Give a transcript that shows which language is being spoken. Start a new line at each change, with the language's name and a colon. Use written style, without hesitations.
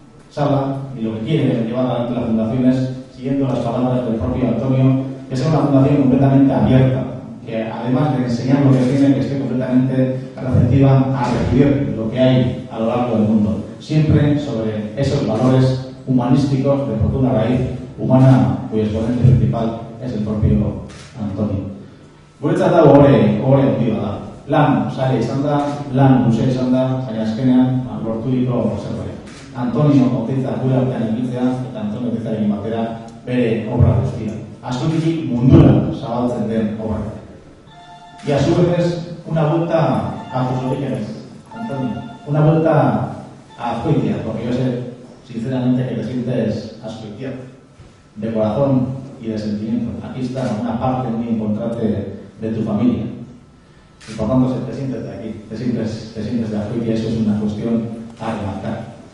Spanish: sala y lo que quiere llevar adelante la fundación es, siguiendo las palabras del propio Antonio, que sea una fundación completamente abierta, que además de enseñar lo que tiene, que esté completamente receptiva a recibir lo que hay a lo largo del mundo, siempre sobre esos valores humanísticos de profunda raíz humana, cuyo exponente principal es el propio Antonio.
Basque: Guretzat da ohore handia da. Lan sare izan da, lan luze izan da, baina azkenean lorturiko zerbait. Antonio Oteiza gure artean egitea eta Antonio Oteizaren batera bere obra guztia. Azkoitik mundura zabaltzen den obra.
Spanish: Y a su vez es una vuelta a tus orígenes, Antonio. Una vuelta a Azkoitia, porque yo sé sinceramente que te sientes azkoitiano, de corazón y de sentimiento. Aquí está una parte muy importante de tu familia. Y por tanto te sientes de aquí, te sientes de Azkoitia, eso es una cuestión a remarcar.